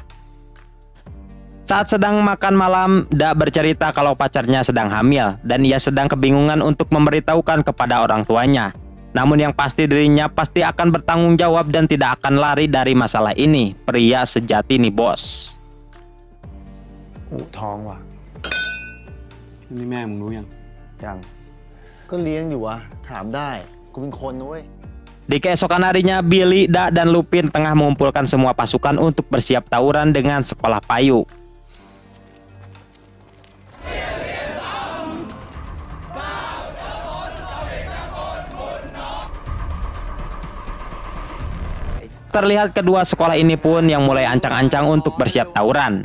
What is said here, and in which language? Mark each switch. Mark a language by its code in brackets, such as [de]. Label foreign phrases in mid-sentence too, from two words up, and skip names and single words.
[id] Saat sedang makan malam, Da bercerita kalau pacarnya sedang hamil dan ia sedang kebingungan untuk memberitahukan kepada orang tuanya. Namun yang pasti dirinya pasti akan bertanggung jawab dan tidak akan lari dari masalah ini. Pria sejati nih bos. [th] ท้องว่ะ นี่แม่มึงรู้ยัง ยัง ก็เลี้ยงอยู่วะ ถามได้ กูเป็นคนนะเว้ย [id] Di keesokan harinya, Billy, Da, dan Lupin tengah mengumpulkan semua pasukan untuk bersiap tawuran dengan sekolah payu. Terlihat kedua sekolah ini pun yang mulai ancang-ancang untuk bersiap tawuran.